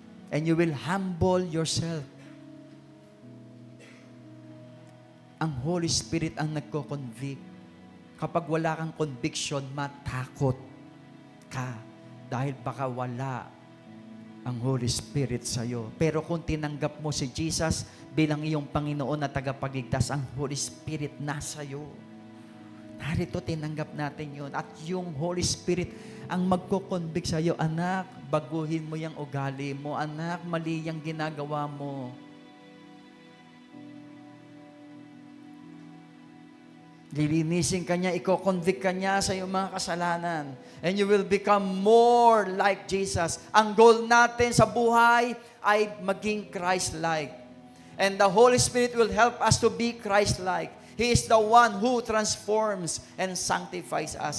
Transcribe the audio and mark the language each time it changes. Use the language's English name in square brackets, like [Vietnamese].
[English] And you will humble yourself. [Filipino] Ang Holy Spirit ang nagko-convict. Kapag wala kang conviction, matakot ka. Dahil baka wala ang Holy Spirit sa'yo. Pero kung tinanggap mo si Jesus bilang iyong Panginoon na tagapagligtas, ang Holy Spirit nasa iyo. Narito, tinanggap natin yun. At yung Holy Spirit ang magko-convict sa'yo, anak, baguhin mo yung ugali mo. Anak, mali yung ginagawa mo. Lilinisin ka niya, i-convict ka niya sa iyong mga kasalanan. [English] And you will become more like Jesus. [Filipino] Ang goal natin sa buhay ay maging Christ-like. [English] And the Holy Spirit will help us to be Christ-like. He is the one who transforms and sanctifies us.